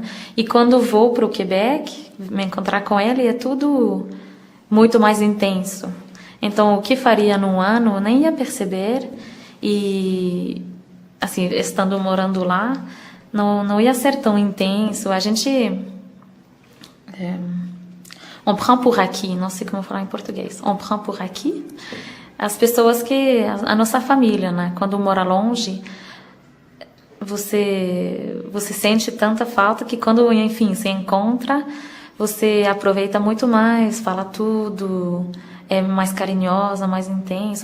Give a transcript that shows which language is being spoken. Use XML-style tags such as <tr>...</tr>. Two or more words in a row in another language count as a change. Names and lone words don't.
<pt>E quando vou para o Quebec, me encontrar com ele, é tudo muito mais intenso. Então, o que faria num ano, nem ia perceber. E, assim, estando morando lá, não ia ser tão intenso. A gente...</pt> <fr>on prend pour acquis,</fr> <pt>não sei como falar em português.</pt> <fr>On prend pour acquis</fr> <pt>as pessoas a nossa família, né? Quando mora longe, você sente tanta falta que quando, enfim, se encontra, você aproveita muito mais, fala tudo, é mais carinhosa, mais intenso.</pt>